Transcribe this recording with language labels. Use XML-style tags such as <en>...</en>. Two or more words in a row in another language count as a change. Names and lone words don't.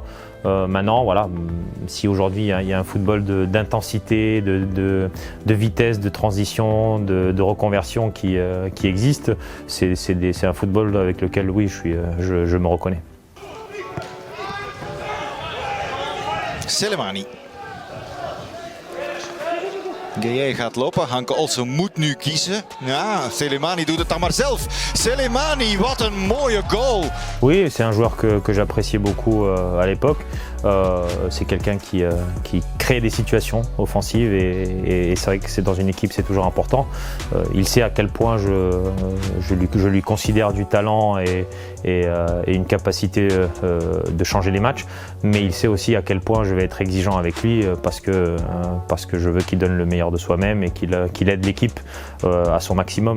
<fr>Maintenant, voilà, si aujourd'hui il y a un football d'intensité, de vitesse, de transition, de reconversion qui existe, c'est un football avec lequel, oui, je me reconnais.</fr> <nl>Selemani. Gueye gaat lopen. Hanke Olsen moet nu kiezen. Ja, Selemani doet het dan maar zelf. Selemani, wat een mooie goal.</nl> <fr>Oui, c'est un joueur que j'appréciais beaucoup à l'époque. C'est quelqu'un qui crée des situations offensives, et c'est vrai que c'est dans une équipe, c'est toujours important. Il sait à quel point je lui considère du talent et une capacité de changer les matchs, mais il sait aussi à quel point je vais être exigeant avec lui, parce que je veux qu'il donne le meilleur de soi-même et qu'il aide l'équipe à son maximum.</fr>